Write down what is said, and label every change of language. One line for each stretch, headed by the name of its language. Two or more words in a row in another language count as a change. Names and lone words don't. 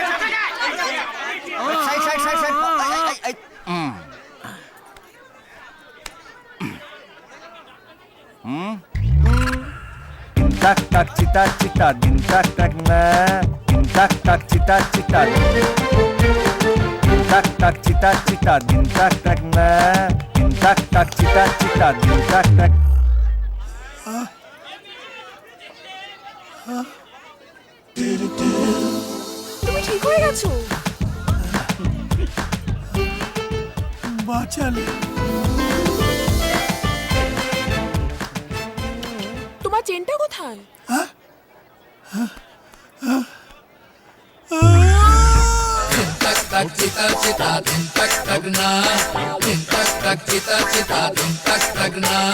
Bangla: Tak tak cita cita din tak tak na din tak tak cita cita din tak tak cita cita din tak tak na din tak tak cita cita din tak tak. তুমি ঠিক হয়ে গেছো? বাঁচালে তোমার চেনটা কোথায়? tak tak cita cita din tak tak na din tak tak cita cita din tak tak na